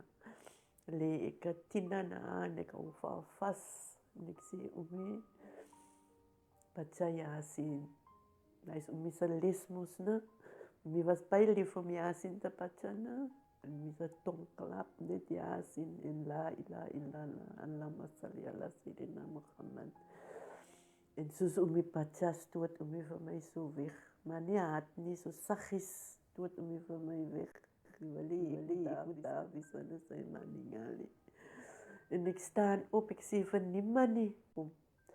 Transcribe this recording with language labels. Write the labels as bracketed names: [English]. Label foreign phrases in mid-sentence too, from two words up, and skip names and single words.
[Afrikaans] Lê ek 10 na en ek hou vir haar vas. En ek sê, Oomie, Bacha Yasin. Hy is Oomie se lesmos, ne? Oomie was baie lief om Yasin te Bacha, ne? En Oomie se tong klap net Yasin en [Arabic] لا إله إلا الله، اللهم صل على سيدنا محمد. [Afrikaans] En soos Oomie Bacha stoot Oomie vir my so weg. Maar nie hard nie, so saggies stoot Oomie vir my weg. Ek moet daar wees, want dit is my ningali. En ek staan op, ek sê vir niemand nie.